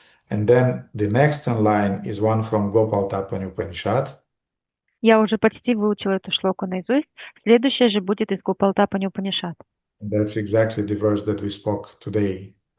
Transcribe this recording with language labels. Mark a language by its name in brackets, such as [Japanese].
[English] And then the next in line is one from Gopal Tapani Upanishad. [Russian] Я уже почти выучила эту шлоку наизусть. Следующее же будет из Гопалтапани Упанишад. [English] That's exactly the verse that we spoke today.